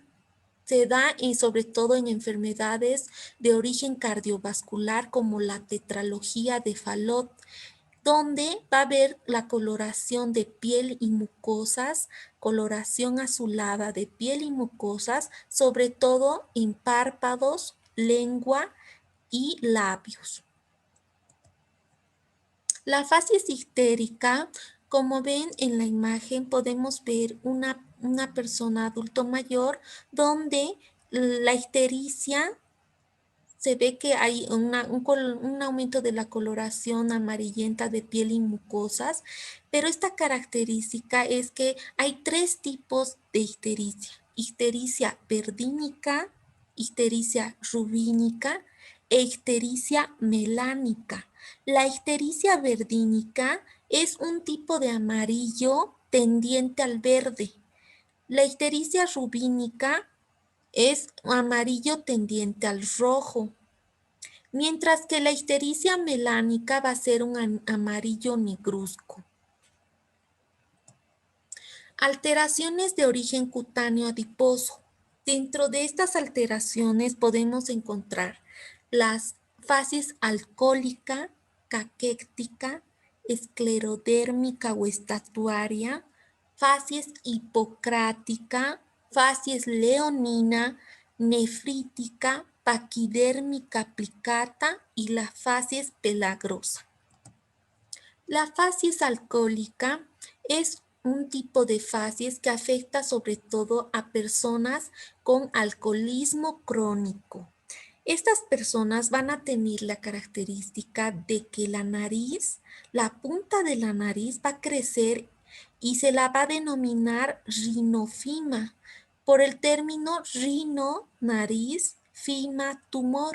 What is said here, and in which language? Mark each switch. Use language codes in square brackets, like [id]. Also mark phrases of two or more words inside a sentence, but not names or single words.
[es] Se da sobre todo en enfermedades de origen cardiovascular como la tetralogía de Fallot, donde va a haber la coloración de piel y mucosas, coloración azulada de piel y mucosas, sobre todo en párpados, lengua y labios. La facies ictérica, como ven en la imagen, podemos ver una persona adulto mayor donde la ictericia se ve que hay un aumento de la coloración amarillenta de piel y mucosas, pero esta característica es que hay 3 tipos de ictericia. Ictericia verdínica, ictericia rubínica e ictericia melánica. La ictericia verdínica es un tipo de amarillo tendiente al verde. La ictericia rubínica es amarillo tendiente al rojo, mientras que la ictericia melánica va a ser un amarillo negruzco. Alteraciones de origen cutáneo adiposo. Dentro de estas alteraciones podemos encontrar las facies alcohólica, caquéctica, esclerodérmica o estatuaria, facies hipocrática, facies leonina, nefrítica, paquidérmica plicata y la facies pelagrosa. La facies alcohólica es un tipo de facies que afecta sobre todo a personas con alcoholismo crónico. Estas personas van a tener la característica de que la nariz, la punta de la nariz va a crecer y se la va a denominar rinofima por el término rino, nariz, fima, tumor.